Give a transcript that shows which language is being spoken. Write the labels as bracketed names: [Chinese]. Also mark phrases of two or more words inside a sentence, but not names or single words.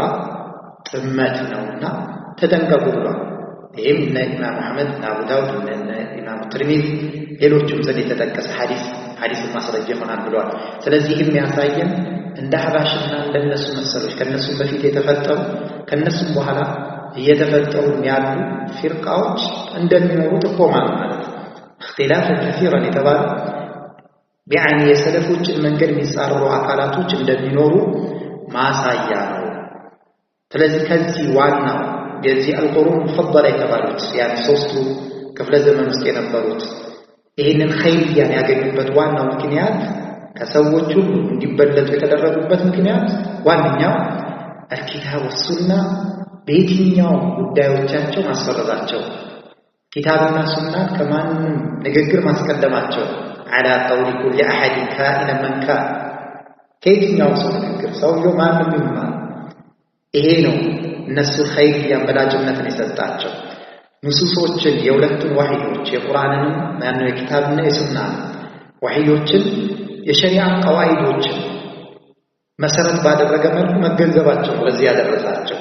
[Amharic] ጥመት ነውና ተጠንቀቁ ብሏል። ይህም እነ ኢማም አሕመድ እና አቡ ዳውድ እና ኢማም ትርሚዚ ሌሎችም ዘንድ የተጠቀሰ ሐዲስ ማስረጃ ይሆናል ብሏል። ስለዚህ የሚያሳየን እንደ አህባሽና እንደነሱ መሰሎች ከነሱም በፊት የተፈጠሩ ከነሱም በኋላ እየተፈጠሩ ያሉ ፊርቃዎች እንደሚኖሩ ጥቆማ ነው ማለት ነው። [Arabic] اختلافا كثيرا [Amharic] የተባለ ቢያኒ የሰለፎችን መንገድ የሚጻረሩ አካላቶች እንደሚኖሩ ማሳያ ነው። ስለዚህ ከዚህ ዋናው የዚህ [Arabic] القرون المفضلة [Amharic] የተባሉት ያን ሶስቱ ክፍለ ዘመን ውስጥ የነበሩት ይህንን ኸይርያን ያገኙበት ዋናው ምክንያት ከሰዎች ሁሉ እንዲበለጡ የተደረጉበት ምክንያት ዋነኛው [Arabic] الكتاب والسنة [Amharic] በየትኛው ጉዳዮቻቸው ማስፈረዳቸው ኪታብና ሱናን ከማንም ንግግር ማስቀደማቸው [Arabic] على قول كل أحد كائنا من كان [Amharic] ከየትኛው ሰው ንግግር ሰውየው ማንም ይማር ይሄ ነው እነሱ ኸይር ያንበላጭነትን የሰጣቸው ንሱሶችን የሁለቱን ወህዮች የቁርአንንም ማነው የኪታብና የሱና ወህዮችን የሸሪዓ ቀዋኢዶችን መሰረት ባደረገ መልኩ መገንዘባቸው ለዚህ ያደረሳቸው።